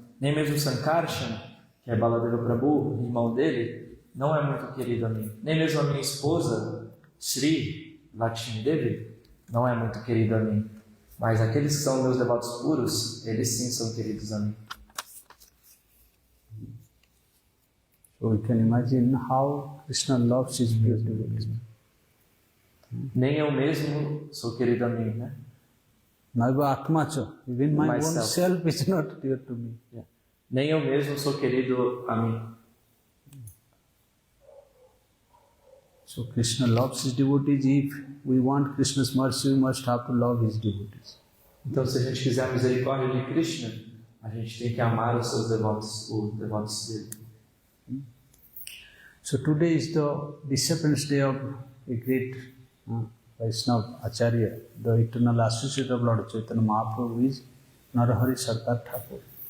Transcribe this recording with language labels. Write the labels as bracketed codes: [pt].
[pt] Nem mesmo Sankarshan, que é Baladeva Prabhu, irmão dele, não é muito querido a mim. Nem mesmo a minha esposa, Sri, Lakshmi Devi, não é muito querido a mim. Mas aqueles que são meus devotos puros, eles sim são queridos a mim. [en] So we can imagine how Krishna loves his pure devotees. [pt] Nem eu mesmo sou querido a mim, né? [sa] Naiva Atmacha, [en] even my own self is not dear to me. Yeah. [pt] Nem eu mesmo sou querido a mim. [en] So Krishna loves his devotees. If we want Krishna's mercy, we must have to love his devotees. [pt] Então, se a gente quiser a misericórdia de Krishna, a gente tem que amar os seus devotos, os devotos dele. [en] So today is the disappearance day of a great Vaishnava Acharya, the eternal associate of Lord Chaitanya Mahaprabhu is Narahari Sarkar Thakur.